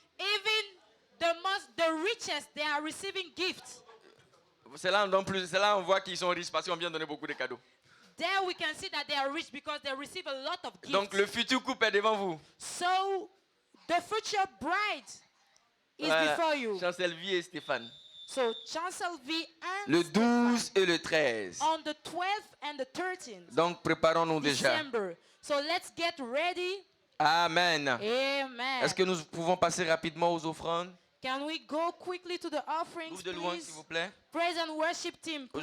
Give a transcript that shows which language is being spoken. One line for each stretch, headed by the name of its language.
English: Even the richest, they are receiving gifts.
French: C'est là on voit qu'ils sont riches parce qu'on vient donner beaucoup de cadeaux.
English: There we can see that they are rich because they receive a lot of gifts.
French: Donc le futur couple est devant vous.
English: So the future bride is before you.
French: Chancel V et Stéphane.
English: So Chancel V and
French: Le 12 et le 13.
English: on the 12th and the 13th
French: Donc préparons-nous déjà.
English: December. So let's get ready. Amen. Amen.
French: Est-ce que nous pouvons passer rapidement aux offrandes?
English: Can we go quickly to the offerings,
French: Groupe de louanges,
English: please?
French: s'il vous plaît.
English: Praise and worship team, please.